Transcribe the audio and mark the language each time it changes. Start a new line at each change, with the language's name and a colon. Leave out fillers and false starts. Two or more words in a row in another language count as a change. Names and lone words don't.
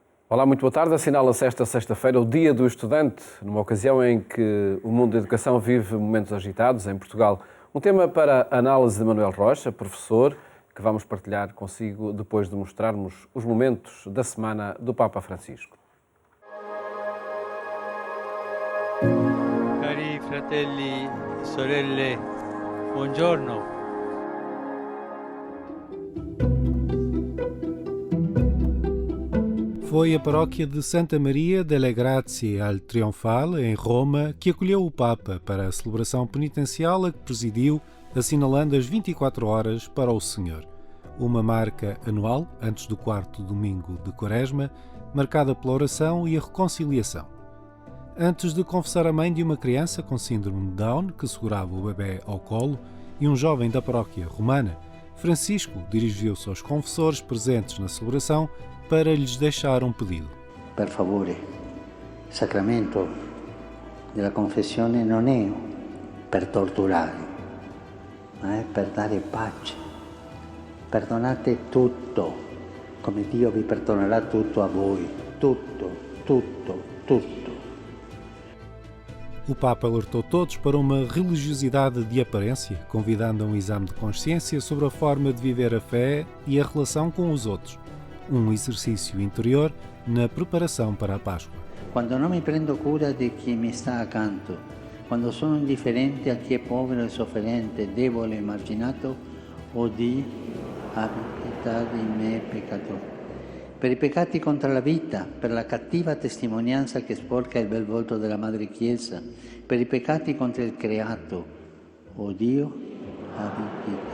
Portuguese: Olá, muito boa tarde. Assinala-se esta sexta-feira o Dia do Estudante, numa ocasião em que o mundo da educação vive momentos agitados em Portugal. Um tema para a análise de Manuel Rocha, professor, que vamos partilhar consigo depois de mostrarmos os momentos da semana do Papa Francisco.
Italian: Cari fratelli e sorelle, buongiorno.
Portuguese: Foi a paróquia de Santa Maria delle Grazie al Trionfale, em Roma, que acolheu o Papa para a celebração penitencial a que presidiu, assinalando as 24 horas para o Senhor. Uma marca anual, antes do quarto domingo de Quaresma, marcada pela oração e a reconciliação. Antes de confessar a mãe de uma criança com síndrome de Down, que segurava o bebê ao colo, e um jovem da paróquia romana, Francisco dirigiu-se aos confessores presentes na celebração para lhes deixar um pedido.
Italian: Per favore, il sacramento della confessione non è per torturare, ma è per dare pace. Perdonate tutto, come Dio vi perdonerà tutto a voi. Tutto, tutto, tutto.
Portuguese: O Papa alertou todos para uma religiosidade de aparência, convidando a um exame de consciência sobre a forma de viver a fé e a relação com os outros. Um exercício interior na preparação para a Páscoa.
Italian: Quando non mi prendo cura di chi mi sta accanto, quando sono indifferente a chi è povero e sofferente, debole e marginato, o Dio, abbi pietà di me peccatore. Per i peccati contro la vita, per la cattiva testimonianza che sporca il bel volto della Madre Chiesa, per i peccati contro il creato, o Dio, abbi pietà.